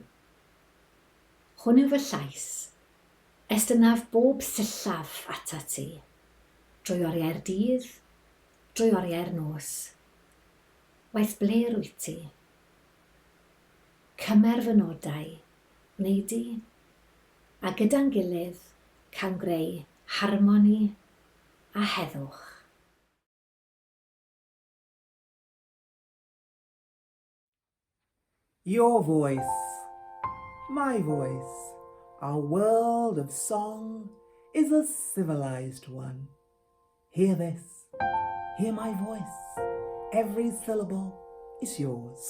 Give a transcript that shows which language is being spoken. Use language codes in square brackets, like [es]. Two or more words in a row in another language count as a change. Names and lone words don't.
[cy] Hwn yw fy llais, estynaf bob sillaf ata ti, drwy oriau'r dydd, drwy oriau'r nos. Waith ble rwy ti? Cymer fy nodau, wnei di, a gyda'n gilydd cael greu harmoni a heddwch. [en] Your voice, my voice, our world of song is a civilized one. Hear this, hear my voice, every syllable is yours.